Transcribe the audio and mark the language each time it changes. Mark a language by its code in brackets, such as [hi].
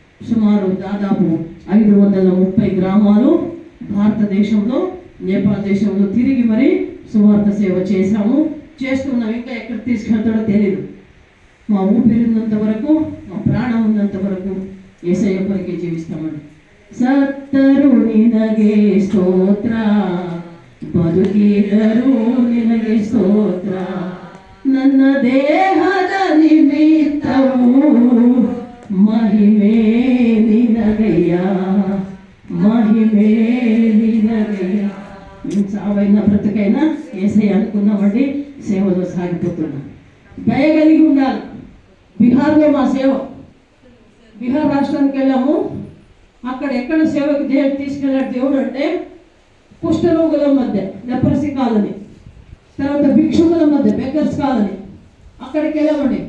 [te] సుమారు దాదాపు 530 గ్రామాలు భారతదేశంలో, నేపాల్ దేశంలో తిరిగి మరి సువార్త సేవ చేస్తున్నాం. ఇంకా ఎక్కడ తీసుకెళ్తాడో తెలియదు. మా ఊపిరినంత వరకు, మా ప్రాణం ఉన్నంత వరకు యేసయ్య కొరకే జీవిస్తామండి. [kn] ಸತ್ತರು ನಿನಗೆ ಸ್ತೋತ್ರ, ಬದುಕಿದರು ನಿನಗೆ ಸ್ತೋತ್ರ, ನನ್ನ ದೇಹದ ನಿಮಿತ್ತವು ಮಹಿಮೆ ನಿನಗಯ್ಯ, మహిమే నినగయ్య. [te] సావైనా బ్రతుకైనా యేసయ్య అనుకున్నామండి, సేవలో సాగిపోతున్నాం. దయ కలిగి ఉండాలి. బీహార్లో మా సేవ, బీహార్ రాష్ట్రానికి వెళ్ళాము. అక్కడ ఎక్కడ సేవకి తీసుకెళ్ళాడు దేవుడు అంటే, కుష్ఠరోగుల మధ్య లెప్రసీ కాలనీ, తర్వాత భిక్షుకుల మధ్య బెగ్గర్స్ కాలనీ. అక్కడికి వెళ్ళామండి.